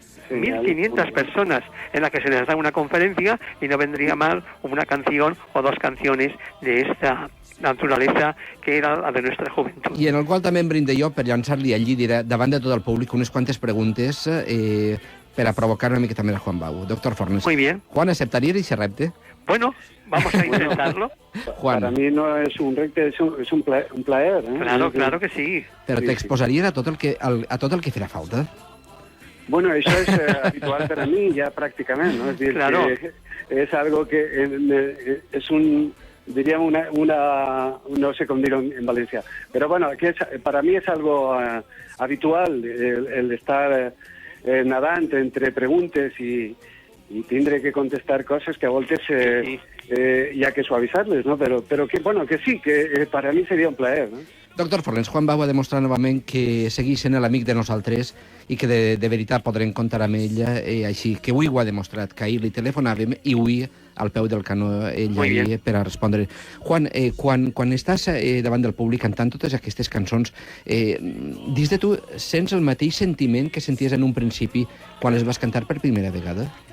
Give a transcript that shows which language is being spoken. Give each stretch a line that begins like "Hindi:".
Spanish: 1.500 personas en la que se les da una conferencia y no vendría mal una canción o dos canciones de esta naturalesa que era la de nuestra juventud.
Catalan: I en el qual també em brinde jo per llançar-li allí davant de tot el públic unes quantes preguntes per a provocar una miqueta més a Juan Bau. Doctor Fornes.
Spanish: Muy bien. Juan, ¿aceptaría ese repte? Bueno, vamos a intentarlo. Juan. Para mí no es un repte, es un plaer. Claro que sí.
Catalan: Però t'exposaries a tot el que farà falta?
Spanish: Bueno, eso es habitual para mí ya prácticamente, ¿no? Es decir, claro. Que es algo que es diríamos no sé cómo dirlo en Valencia, pero bueno, para mí es algo habitual el estar nadando entre preguntas y tendré que contestar cosas que
Catalan: a voltes
Spanish: y hay que suavizarles, ¿no? Pero que bueno, que sí, que para mí sería un plaer, ¿no?
Catalan: Doctor Fornes, Juan Bau ha demostrat novament que seguís sent l'amic de nosaltres i que de veritat podrem comptar amb ella, així que avui ho ha demostrat, que ahir li telefonàvem i avui al peu del canó ella per a respondre. Juan, quan estàs davant del públic cantant totes aquestes cançons, dins de tu sents el mateix sentiment que senties en un principi quan les vas cantar per primera vegada?